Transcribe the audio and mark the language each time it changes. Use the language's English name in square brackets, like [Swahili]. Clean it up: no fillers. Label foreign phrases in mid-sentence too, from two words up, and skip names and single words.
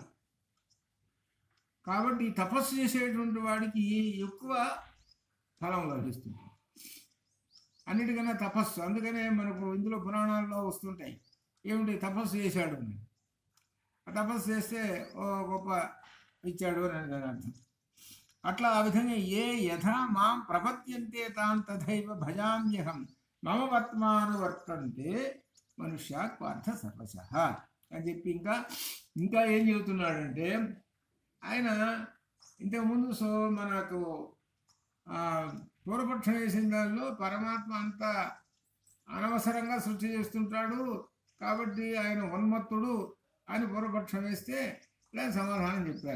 [Telugu] కాబట్టి తపస్సు చేసేటువంటి వాడికి ఎక్కువ ఫలం లభిస్తుంది అన్నిటికన్నా తపస్సు. అందుకనే మనకు ఇందులో పురాణాల్లో వస్తుంటాయి, ఏమిటి తపస్సు చేశాడు అని. ఆ తపస్సు చేస్తే ఓ గొప్ప ఇచ్చాడు అని దాని అర్థం. అట్లా ఆ విధంగా [Sanskrit] ఏ యథా మాం ప్రపద్యంతే తాం తథైవ భజామ్యహం మమ వర్తమానువర్తంతే మనుష్యాత్ పార్థ సర్వశః [Telugu] అని చెప్పి ఇంకా ఏం చెబుతున్నాడంటే ఆయన ఇంతకుముందు మనకు పూర్వపక్షం వేసిన దానిలో పరమాత్మ అంతా అనవసరంగా సృష్టి చేస్తుంటాడు కాబట్టి ఆయన ఉన్మత్తుడు అని పూర్వపక్షం వేస్తే ఇలా సమాధానం చెప్పారు.